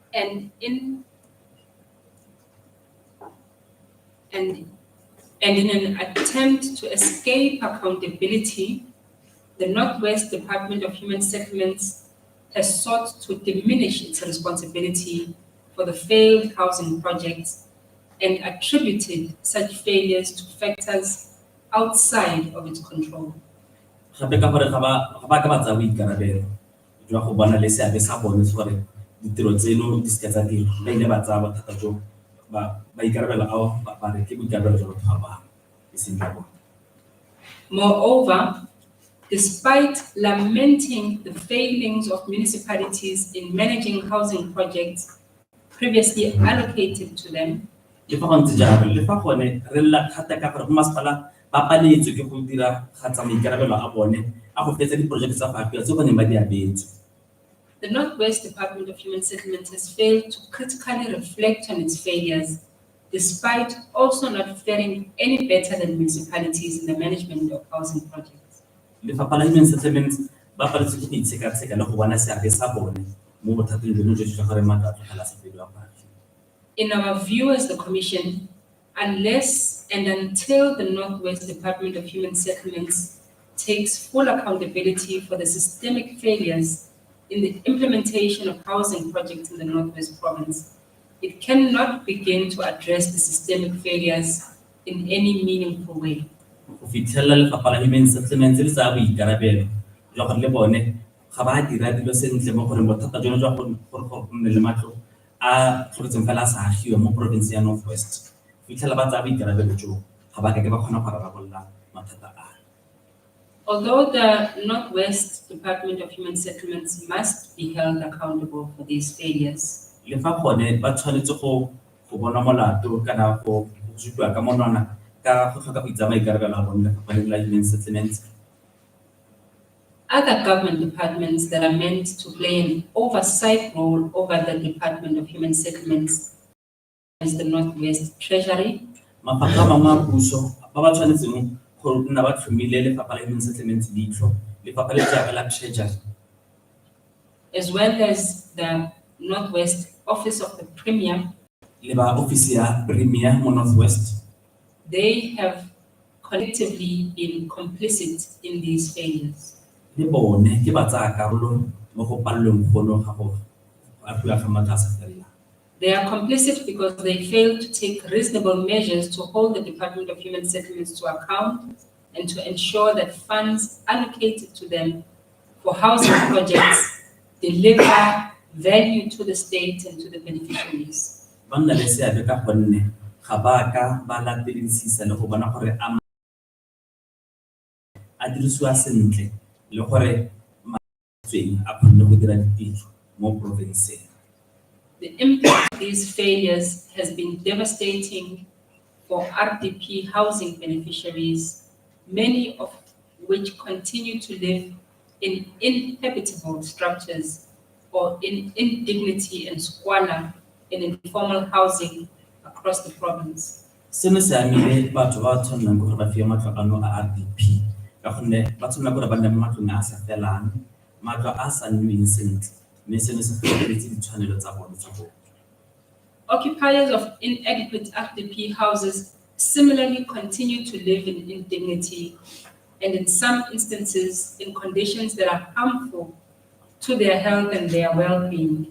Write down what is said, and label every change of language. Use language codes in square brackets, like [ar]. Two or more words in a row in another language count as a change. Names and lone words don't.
[en] and in an attempt to escape accountability, the Northwest Department of Human Settlements has sought to diminish its responsibility for the failed housing projects and attributed such failures to factors outside of its control. [tn] Gape ka gore ga ba ka ba tsaya boikarabelo jwa go bona le seabe sa bone se gore ditiro tseno di se tsa tiro ba ile ba tsaya bothata jo ba ikarabela ao ba re ke boikarabelo jwa batho ba bangwe e seng ba bone. [en] Moreover, despite lamenting the failings of municipalities in managing housing projects previously allocated to them, [tn] Le fa go ntse jalo, le fa gone re lla thata ka gore masepala ba paletswe ke go dira ga tsa maikarabelo a bone a go fetsa diporojeke tsa go agiwa tse bone ba di abetswe. [en] the Northwest Department of Human Settlements has failed to critically reflect on its failures, despite also not faring any better than municipalities in the management of housing projects. [tn] Lefapha la Human Settlements ba paletswe ke go itsheka-tsheka le go bona seabe sa bone mo bothateng jono jo jwa gore matlo a tlogela sa fediwa go agiwa. [en] In our view as the Commission, unless and until the Northwest Department of Human Settlements takes full accountability for the systemic failures in the implementation of housing projects in the Northwest Province, it cannot begin to address the systemic failures in any meaningful way. [tn] Go fitlhelela Lefapha la Human Settlements le tsaya boikarabelo jwa gore le bone ga ba dira dilo sentle mo gore bothata jono jwa gore go nne le matlo a tlhotseng fela a sa agiwa mo province ya Northwest. Fitlhela ba tsaya boikarabelo jo ga ba ka ke ba kgona go rarabolola mathata a. [en] Although the Northwest Department of Human Settlements must be held accountable for these failures, [tn] Le fa gone ba tshwanetse go bona molato kana go sutwa ka monwana ka go tlhoka go itsa maikarabelo a bone Lefapha la Human Settlements. [en] other government departments that are meant to play an oversight role over the Department of Human Settlements as the Northwest Treasury, [tn] Mafapha a mangwe a puso ba ba tshwanetseng go nna ba tlhomile Lefapha la Human Settlements leitlho lefapha le jaaka la Treasury, [en] as well as the Northwest Office of the Premier. [tn] le ba ofisi ya Premier mo Northwest. [en] They have collectively been complicit in these failures. [tn] Le bone ke ba tsaya karolo mo go palelweng gono ga go agiwa ga matlo a sa feleleng. [en] They are complicit because they failed to take reasonable measures to hold the Department of Human Settlements to account and to ensure that funds allocated to them for housing projects deliver value to the state and to the beneficiaries. [tn] Ba nna le seabe ka gonne ga ba ka ba lateledisisa le go bona gore a dirisiwa sentle le gore a kgonne go dira ditiro mo provinceng. [en] The impact of these failures has been devastating for RDP housing beneficiaries, many of which continue to live in inhabitable structures or in indignity and squalor in informal housing across the province. [tn] Seno se amile batho ba tshwanang gore ba fiwe matlo ano a RDP ka gonne ba tshwanela gore ba nne mo matlong a sa felang, matlo a sa nnweng sentle, mme seno se feleletse ditshwanelo tsa bone tsa bone. [en] Occupiers of inadequate RDP houses similarly continue to live in indignity and in some instances in conditions that are harmful to their health and their well-being.